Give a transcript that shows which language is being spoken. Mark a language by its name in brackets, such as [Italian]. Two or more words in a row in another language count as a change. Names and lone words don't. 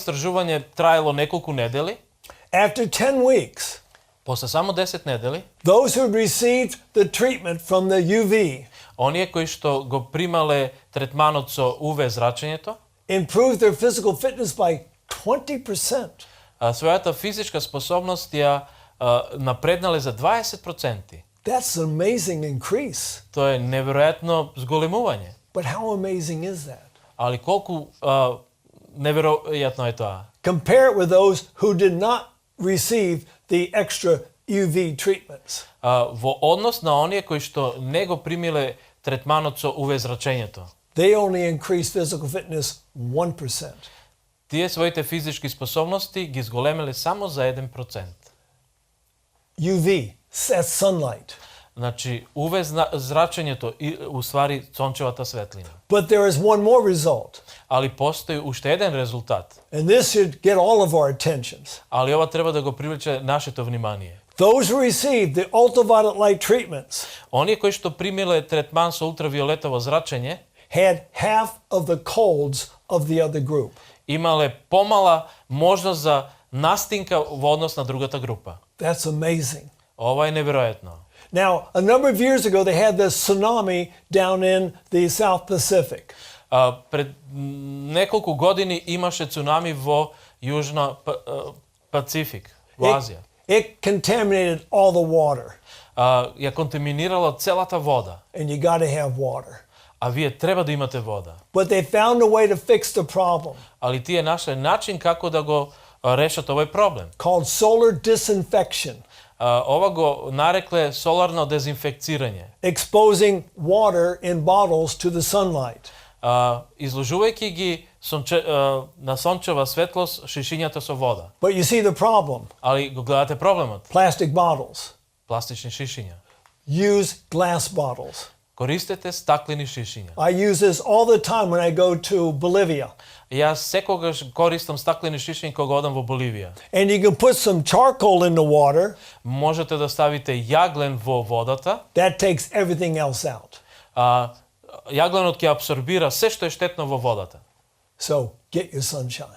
[Macedonian] Ова истражување траело неколку недели. [English] After 10 weeks, [Macedonian] После само 10 недели, [English] those who received the treatment from the UV [Macedonian] оние кои што го примале третманот со UV зрачењето, [English] improved their physical fitness by 20%. [Macedonian] својата физичка способност ја напреднале за 20%. [English] That's an amazing increase. [Macedonian] Тоа е неверојатно зголемување. [English] But how amazing is that? [Macedonian] Али колку неверојатно е тоа. [English] Compare it with those who did not receive the extra UV treatments. [Macedonian] Во однос на оние кои што не го примиле третманот со UV зрачењето. [English] They only increased physical fitness 1%. [Macedonian] Тие своите физички способности ги зголемеле само за 1%. [English] UV, that's sunlight. [Macedonian] Значи, UV зрачењето и уствари сончевата светлина. [English] But there is one more result. [Macedonian] Али постои уште еден резултат. [English] And this should get all of our attentions. [Macedonian] Али ова треба да го привлече нашето внимание. [English] Those who received the ultraviolet light treatments [Macedonian] Оние кои што примиле третман со ултравиолетово зрачење [English] had half of the colds of the other group. [Macedonian] имале помала можност за настинка во однос на другата група. [English] That's amazing. [Macedonian] Ова е неверојатно. [English] Now, a number of years ago, they had this tsunami down in the South Pacific. [Macedonian] Пред неколку години имаше цунами во Јужна Пацифик, во Азија. [English] It contaminated all the water, [Macedonian] Ја контаминирала целата вода. [English] and you got to have water. [Macedonian] А вие треба да имате вода. [English] But they found a way to fix the problem [Macedonian] Али тие нашле начин како да го решат овој проблем. [English] called solar disinfection, [Macedonian] Ова го нарекле соларно дезинфекцирање. [English] exposing water in bottles to the sunlight. [Macedonian] Изложувајќи ги на сончева светлост шишињата со вода. [English] But you see the problem. [Macedonian] Али го гледате проблемот. [English] Plastic bottles. [Macedonian] Пластични шишиња. [English] Use glass bottles. [Macedonian] Користете стаклени шишиња. [English] I use this all the time when I go to Bolivia. [Macedonian] Јас секогаш користам стаклени шишиња кога одам во Боливија. [English] And you can put some charcoal in the water. [Macedonian] Можете да ставите јаглен во водата. [English] That takes everything else out. [Macedonian] Јагленот ќе апсорбира се што е штетно во водата. [English] So get your sunshine.